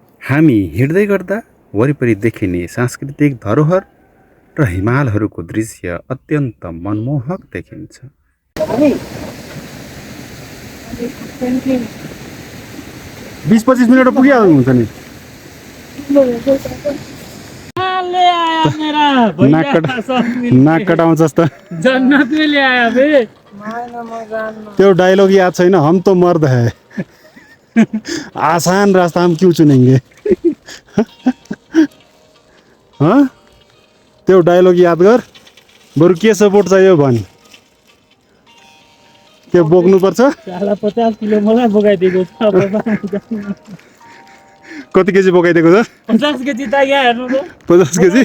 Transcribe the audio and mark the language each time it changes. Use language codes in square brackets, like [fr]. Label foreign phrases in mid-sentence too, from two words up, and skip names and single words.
[ne] हामी हिँड्दै गर्दा वरिपरि देखिने सांस्कृतिक धरोहर र हिमालहरूको दृश्य अत्यन्त मनमोहक देखिन्छ। 20-25 मिनट पुगिहाल्नु हुन्छ नि। नाक कटाउँछस् त। [hi] जन्नत में ले आया बे। [ne] त्यो डायलॉग याद छैन, [hi] हम तो मर्द है आसान रास्ता हम क्यों चुनेंगे हाँ? [ne] त्यो डायलॉग याद गर, बरु के सपोर्ट चाहियो भन्। के बोक्नुपर्छ? साला 50 किलो मलाई बोकाइदिएको छ। कति केजी बोकाइदिएको छ? 50 केजी त यहाँ हेर्नु त। 50 केजी?